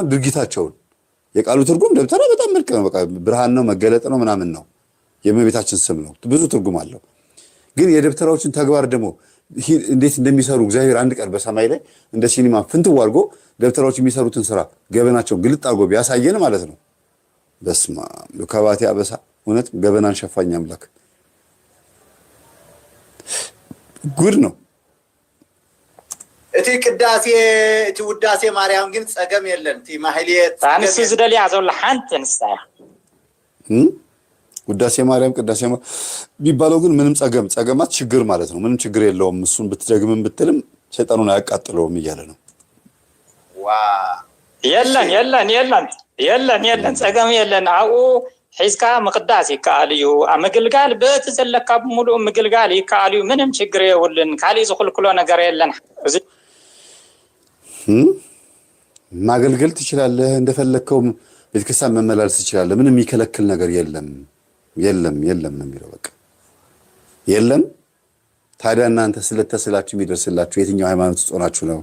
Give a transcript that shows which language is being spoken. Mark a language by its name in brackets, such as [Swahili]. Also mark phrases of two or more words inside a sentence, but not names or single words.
[Amharic] ድርጊታቸውን። የቃሉ ትርጉም ደብተራ በጣም መልክ ነው። በቃ ብርሃን ነው፣ መገለጥ ነው፣ ምናምን ነው። የእመቤታችን ስም ነው። ብዙ ትርጉም አለው። ግን የደብተራዎችን ተግባር ደግሞ እንዴት እንደሚሰሩ እግዚአብሔር አንድ ቀን በሰማይ ላይ እንደ ሲኒማ ፍንትው አድርጎ ደብተራዎች የሚሰሩትን ስራ ገበናቸውን ግልጥ አድርጎ ቢያሳየን ማለት ነው። በስመ አብ ከባቴ አበሳ እውነት ገበናን ሸፋኝ አምላክ ጉድ ነው። [Tigrinya] እቲ ቅዳሴ እቲ ውዳሴ ማርያም ግን ጸገም የለን። እቲ ማህሌት ታንስ ዝደልያ ዘላ ሓንቲ ንስታ [Amharic] ውዳሴ ማርያም ቅዳሴ ቢባለው ግን ምንም ጸገማት ችግር ማለት ነው። ምንም ችግር የለውም። እሱን ብትደግምም ብትልም ሰይጣኑን አያቃጥለውም እያለ ነው። [Tigrinya] የለን ጸገም የለን። ኣብኡ ሒዝካ ምቅዳስ ይከኣል እዩ። ኣብ ምግልጋል በቲ ዘለካ ብምሉእ ምግልጋል ይከኣል እዩ። [Amharic] ምንም ችግር [Tigrinya] የብልን። ካሊእ ዝኽልክሎ ነገር የለን። [Amharic] ማገልገል ትችላለህ። እንደፈለግከው ቤተክርስቲያን መመላለስ ትችላለህ። ምንም የሚከለክል ነገር የለም ነው የሚለው። በቃ የለም። ታዲያ እናንተ ስለተስላችሁ የሚደርስላችሁ የትኛው ሃይማኖት ውስጥ ሆናችሁ ነው?